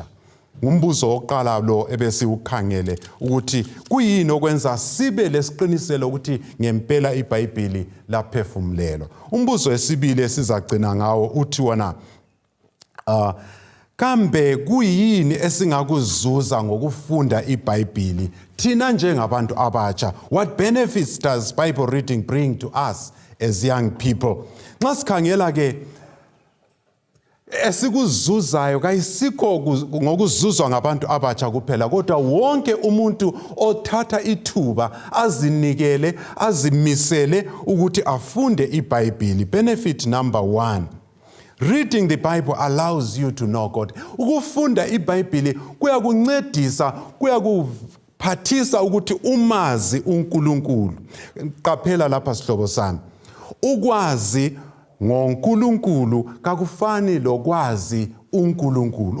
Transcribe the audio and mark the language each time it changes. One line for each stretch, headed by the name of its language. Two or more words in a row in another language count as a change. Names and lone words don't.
North Ndebele: Umbuzo oqala lo ebesiukhangele ukuthi kuyini okwenza sibe lesiqiniselo ukuthi ngempela iBhayibheli laphefumulelwa. Umbuzo wesibili esizagcina ngawo uthi wona kambe kuyini esingakuzuza ngokufunda iBhayibheli thina njengabantu abatsha?
English: What benefits does Bible reading bring to us as young people?
North Ndebele: Nxa sikhangela ke esikuzuzayo kayisikho ngokuzuzwa ngabantu abatsha kuphela, kodwa wonke umuntu othatha ithuba azinikele azimisele ukuthi afunde iBhayibheli.
English: Benefit number 1, reading the Bible allows you to know God.
North Ndebele: Ukufunda iBhayibheli kuyakuncedisa, kuyakuphathisa ukuthi umazi uNkulunkulu. Qaphela lapha sihlobo sami, ukwazi ngoNkulunkulu kakufani lokwazi uNkulunkulu.